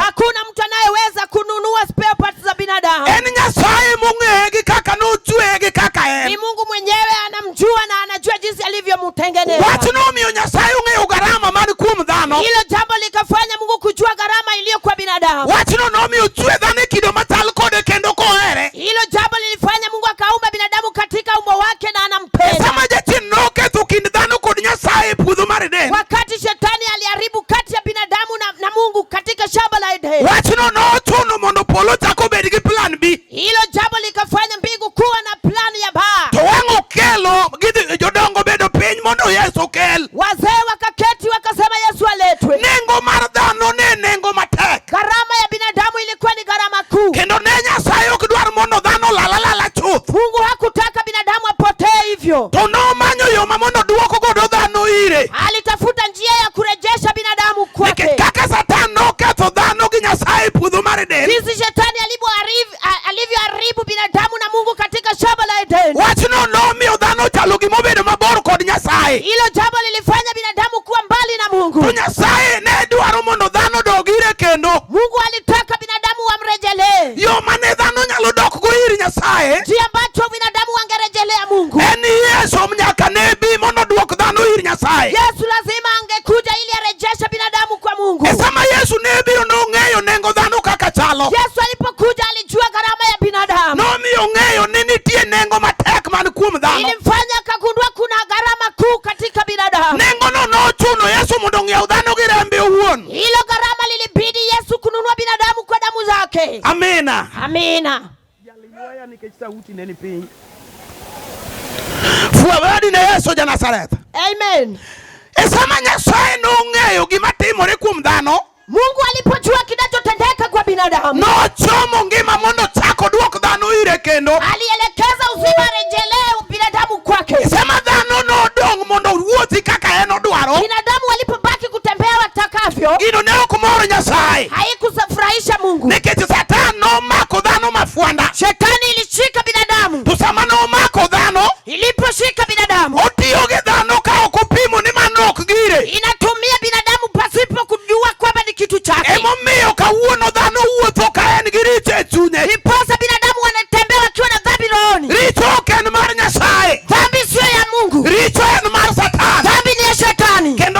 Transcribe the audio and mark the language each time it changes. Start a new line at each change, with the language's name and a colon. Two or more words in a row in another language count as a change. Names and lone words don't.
Swahili: Hakuna mtu anayeweza kununua spare parts za binadamu.
Luo (Kenya and Tanzania): En Nyasaye mong'eye gi kaka nochweye gi kaka en.
Swahili: Ni Mungu mwenyewe anamjua na anajua jinsi alivyomtengeneza.
Luo (Kenya and Tanzania): Wach nomiyo Nyasaye ong'eyo gharama man kuom dhano.
Swahili: Hilo jambo likafanya Mungu kujua gharama iliyo kwa binadamu.
Luo (Kenya and Tanzania): Wach nomiyo chwe dhano kido machal kode kendo kohere.
Swahili: Hilo jambo lilifanya Mungu akaumba binadamu katika umbo wake na anampenda.
Luo (Kenya and Tanzania): Sama Jachien noketho kind dhano kod Nyasaye puodho mar Eden.
Swahili: Wakati shetani aliharibu kati ya binadamu na Mungu katika shamba la Eden.
Luo (Kenya and Tanzania): Wach nochuno mondo polo chako bed gi
English: plan B.
Swahili: Hilo jambo likafanya mbingu kuwa na plan ya baa.
Luo (Kenya and Tanzania): To wang'o kelo jodongo bedo piny mondo Yesu kel.
Swahili: Wazee wakaketi wakasema Yesu aletwe.
Luo (Kenya and Tanzania): Nengo mar dhano ne nengo matek.
Swahili: Gharama ya binadamu ilikuwa ni gharama kuu.
Luo (Kenya and Tanzania): Kendo ne Nyasaye ok dwar mondo dhano lala chuth.
Swahili: Mungu hakutaka binadamu apotee hivyo.
Luo (Kenya and Tanzania): To nomanyo yo mondo duoko godo dhano ire.
Swahili: Alitafuta njia ya kurejesha binadamu kwake.
Luo (Kenya and Tanzania): Kaka Satan noketho dhano gi Nyasaye puodho mar Eden.
Swahili: Jinsi shetani alivyoharibu binadamu na Mungu katika shamba la Eden.
Luo (Kenya and Tanzania): Wachno nomiyo dhano chalo gimobedo mabor kod Nyasaye.
Swahili: Hilo jambo lilifanya binadamu kuwa mbali na Mungu.
Luo (Kenya and Tanzania): To Nyasaye ne dwaro mondo dhano dog ire kendo.
Swahili: Mungu alitaka binadamu wamrejelee.
Luo (Kenya and Tanzania): Yo mane dhano nyalo dok go ir Nyasaye.
Swahili: Njia ambacho binadamu wangerejelea Mungu.
Luo (Kenya and Tanzania): En Yesu nyaka ne bi mondo duok dhano ir Nyasaye.
Swahili: Yesu lazima angekuja ili arejeshe binadamu kwa Mungu.
Luo (Kenya and Tanzania): Esama Yesu ne biro nong'eyo nengo dhano kaka chalo.
Swahili: Yesu alipokuja alijua gharama ya binadamu.
Luo (Kenya and Tanzania): Nomiyo ng'eyo ni nitie nengo matek man kuom dhano.
Swahili: Ilimfanya akagundua kuna gharama kuu katika binadamu.
Luo (Kenya and Tanzania): Nengo no nochuno Yesu mondo ng'iew dhano gi rembe owuon.
Swahili: Hilo gharama lilibidi Yesu kununua binadamu kwa damu zake. Amina. Amina.
Luo (Kenya and Tanzania): Jaliwaya nikech sauti ne ni piny. Fuabadi ne Yesu ja Nazareth. Amen. Esama Nyasaye nong'eyo gima timore kuom dhano.
Swahili: Mungu alipojua kinachotendeka kwa binadamu,
Luo (Kenya and Tanzania): nochomo ngima mondo chako duok dhano ire kendo.
Swahili: Alielekeza uzima rejelee binadamu kwake.
Luo (Kenya and Tanzania): Esama dhano nodong' mondo wuothi kaka en odwaro.
Swahili: Binadamu walipobaki kutembea watakavyo,
Luo (Kenya and Tanzania): gino ne ok moro Nyasaye.
Swahili: Haikusafurahisha Mungu.
Luo (Kenya and Tanzania): Nikech Satan nomako dhano mafuanda.
Swahili: Shetani ilishika binadamu.
Luo (Kenya and Tanzania): To sama nomako dhano,
Swahili: iliposhika binadamu,
Luo (Kenya and Tanzania): otiyo gi dhano ka ok opimo ni mano ok gire.
Swahili: Inatumia binadamu pasipo kujua kwamba ni kitu chake.
Luo (Kenya and Tanzania): Emomiyo kawuono dhano wuotho ka en gi richo e chunye.
Swahili: Ndiposa binadamu wanatembea wakiwa na dhambi rohoni.
Luo (Kenya and Tanzania): Richo ok en mar Nyasaye.
Swahili: Dhambi sio ya Mungu.
Luo (Kenya and Tanzania): Richo en mar Satan.
Swahili: Dhambi ni ya Shetani.